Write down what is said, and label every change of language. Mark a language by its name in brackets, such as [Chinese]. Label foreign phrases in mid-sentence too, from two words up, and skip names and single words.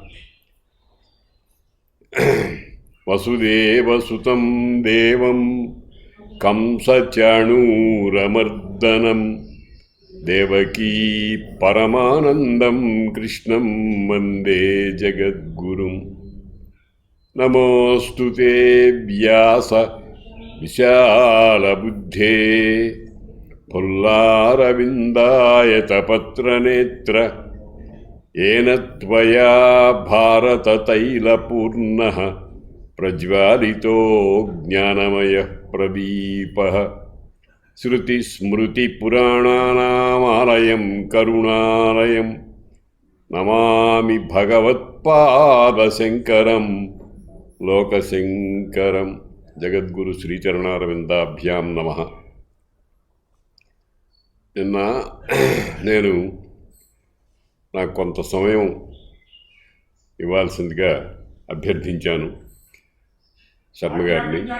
[Sanskrit] వసుదేవసుతం దేవం కంసచాణూరమర్దనం దేవకీ పరమానందం కృష్ణం వందే జగద్గురుం. నమోऽस्तु తే వ్యాస విశాలబుద్ధే పుల్లారవిందాయతపత్రనేత్ర येन त्वया भारततैलपूर्णः प्रज्वालितो ज्ञानमयः प्रदीपः. श्रुतिस्मृतिपुराणानामालयं करुणालयं नमामि भगवत्पादशङ्करं लोकशङ्करं. జగద్గురు శ్రీచరణారవిందాభ్యాం నమః. [Telugu] నిన్న నేను నాకు కొంత సమయం ఇవ్వాల్సిందిగా అభ్యర్థించాను శర్మ గారిని.